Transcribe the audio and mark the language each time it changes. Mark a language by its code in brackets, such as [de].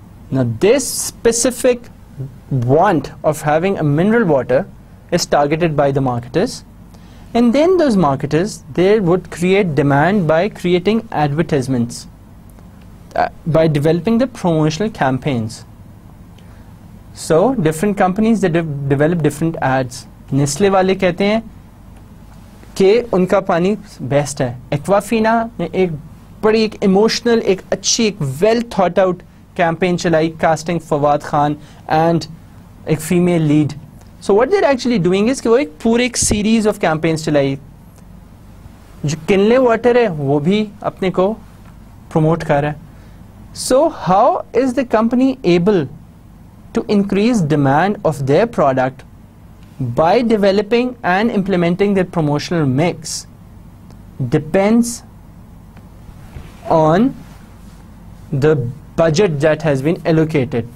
[en] Now this specific want of having a mineral water is targeted by the marketers, and then those marketers, they would create demand by creating advertisements, by developing the promotional campaigns. So different companies, they develop different ads. [ur] Nestle والے کہتے ہیں کہ ان کا پانی best ہے. Aquafina نے ایک بڑی ایک ایموشنل, ایک اچھی, ایک ویل تھاٹ آؤٹ کیمپین چلائی, کاسٹنگ فواد خان اینڈ ایک female lead. [en] so what they're actually doing is [ur] کہ وہ ایک پورے ایک سیریز آف کیمپینس چلائی. جو کنلے واٹر ہے وہ بھی اپنے کو پروموٹ کر رہا ہے. [en] So how is the company able to increase demand of their product by developing and implementing their promotional mix? Depends on the budget that has been allocated.